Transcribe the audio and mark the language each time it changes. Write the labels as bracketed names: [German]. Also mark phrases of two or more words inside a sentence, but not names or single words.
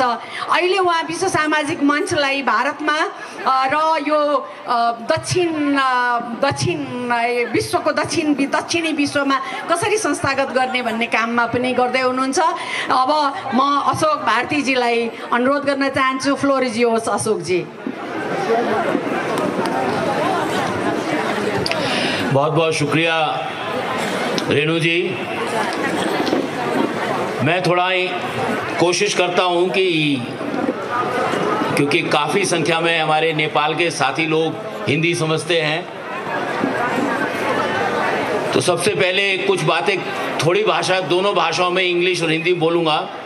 [Nepali] अहिले उहाँ विश्व सामाजिक मञ्चलाई भारतमा र यो विश्वको दक्षिणी विश्वमा कसरी संस्थागत गर्ने भन्ने काममा पनि गर्दै हुनुहुन्छ। अब म अशोक भारतीजीलाई अनुरोध गर्न चाहन्छु। [English] floor is yours अशोकजी। [Hindi] बहुत बहुत शुक्रिया रेणु जी। मैं थोड़ा ही कोशिश करता हूं कि क्योंकि काफ़ी संख्या में हमारे नेपाल के साथी लोग हिंदी समझते हैं, तो सबसे पहले कुछ बातें थोड़ी भाषा दोनों भाषाओं में इंग्लिश और हिंदी बोलूँगा।